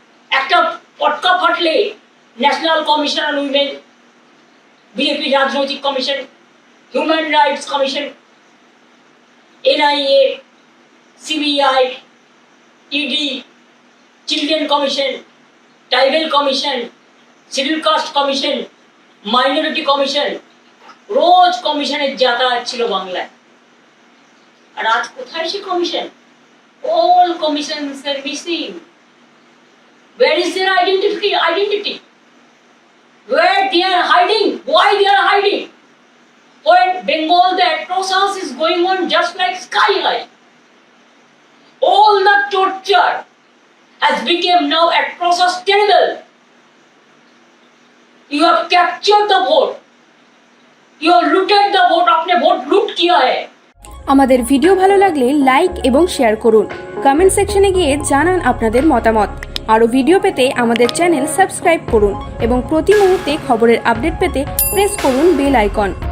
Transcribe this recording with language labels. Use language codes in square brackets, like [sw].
[bn] একটা পটকা ফাটলে national commission on women, BJP রাজনৈতিক commission, human rights commission, NIA, CBI, ED, children commission, tribal commission, schedule caste commission, minority commission, রোজ কমিশনের যাতায়াত ছিল বাংলায়। আর আজ কোথায় সে commission? [en] All commissions are missing. Where is their identity? Where they are hiding? Why they are hiding? When Bengal, the atrocious is going on just like sky high. All the torture has become now atrocious, terrible. You have captured the vote. You have looted the vote. [hi] आपने vote लूट किया है। [bn] আমাদের video ভালো লাগলে like এবং share করুন। Comment সেকশনে গিয়ে জানান আপনাদের মতামত। আরও ভিডিও পেতে আমাদের চ্যানেল সাবস্ক্রাইব করুন এবং প্রতি মুহূর্তে খবরের আপডেট পেতে প্রেস করুন বেল আইকন।